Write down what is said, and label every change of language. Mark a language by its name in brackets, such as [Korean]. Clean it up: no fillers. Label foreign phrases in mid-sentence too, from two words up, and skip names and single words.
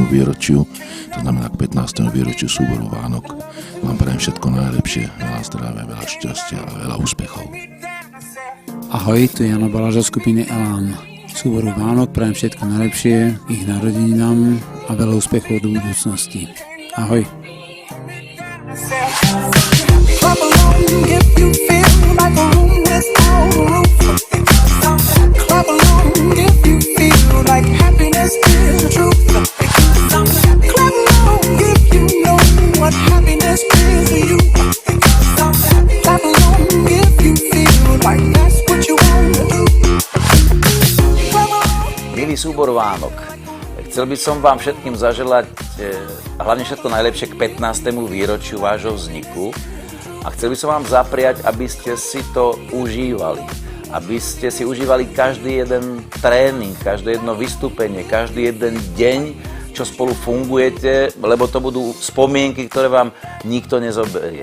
[Slovak] výročiu, to znamená k 15. výročiu súboru Vánok. Vám prajem všetko najlepšie, veľa zdravia, veľa šťastia a veľa úspechov. Ahoj, tu je Jano Balaža z skupiny Elán. Súboru Vánok prajem všetko najlepšie, ich narodeninám a veľa úspechov do budúcnosti. Ahoj. [English] Clap along if you feel like a room without a roof. Clap along if you feel like happiness is the truth. Clap along if you know what happiness is to you. Clap along if you feel like that's what you want to do. [Slovak] Milý súbor Vánok, chcel by som vám všetkým zaželať hlavne všetko najlepšie k 15. výročiu vášho vzniku a chcel by som vám zapriať, aby ste si to užívali. Aby ste si užívali každý jeden tréning, každé jedno vystúpenie, každý jeden deň, čo spolu fungujete, lebo to budú spomienky, ktoré vám nikto nezoberie.